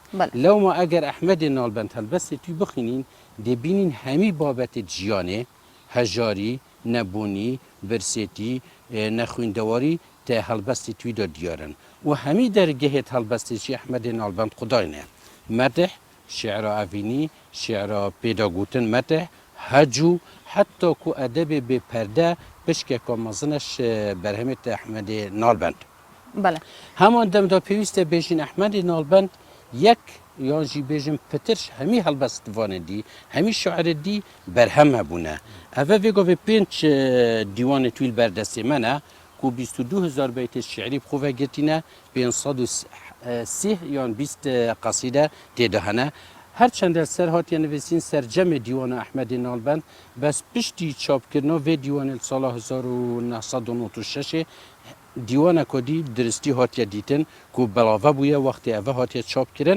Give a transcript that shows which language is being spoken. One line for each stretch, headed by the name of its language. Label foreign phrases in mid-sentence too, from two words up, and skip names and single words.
Kurdish: لەوما ئەگەر ئەحمەدی ناڵبەند هەلبەستی توی بخینین دەبینین هەمی بابەتی جیانێ هەژاری نەبوونی برسێتی نەخوێندەواری تە هەلبەستی تویدا دیارن و هەمی دەرگەهێت هەلبەستێکی ئەحمەدی ناڵبەند خوداینێ مەدح شعرا ئەڤینی شعرا پێداگوتن مەدح هەج و حتا کو ئەدەبێ بێپەردە پشکێکا مەزنش بەرهەمێت ئەحمەدی ناڵبەند. بەڵێ هەمان دەمدا پێویستە بێژین ئەحمەدی ناڵبەند یەک یان جی بێژم پترش هەمی هەلبەستوانە دی هەمی شعرە دی بەرهەم هەبوونە. ئەڤە vêgovê pênc dîwanê twîl berdestê me ne ku 22,000 beytê şiirî bixwe girtîne 503 yan 20 qasîde têde hene. Her çendel ser hatiye nivîsîn sercemê dîwana Ehmedê Nalbend bes piştî çapkirina vê dîwanê sala 1996 dîwana kodî diristî hatiye dîtin ku belave bûye wextê ev hatiye çapkirin.